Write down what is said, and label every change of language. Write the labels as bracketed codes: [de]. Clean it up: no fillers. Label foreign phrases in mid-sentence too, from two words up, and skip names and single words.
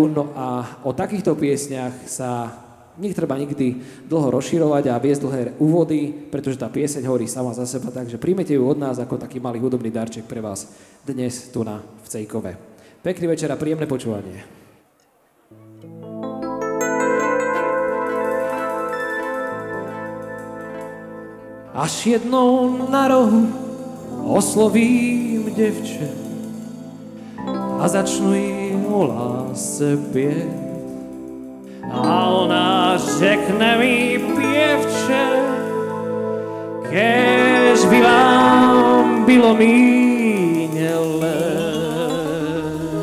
[sk] No a o takýchto piesniach sa netreba nikdy dlho rozširovať a viesť dlhé úvody, pretože tá pieseň hovorí sama za seba, takže príjmete ju od nás ako taký malý hudobný darček pre vás dnes tu v Cejkove. Pekný večer a príjemné počúvanie. [cs] Až jednou na rohu oslovím devče a začnu im o lásce pieť. A ona řekne mi, pěvče, kež by vám bylo míň let.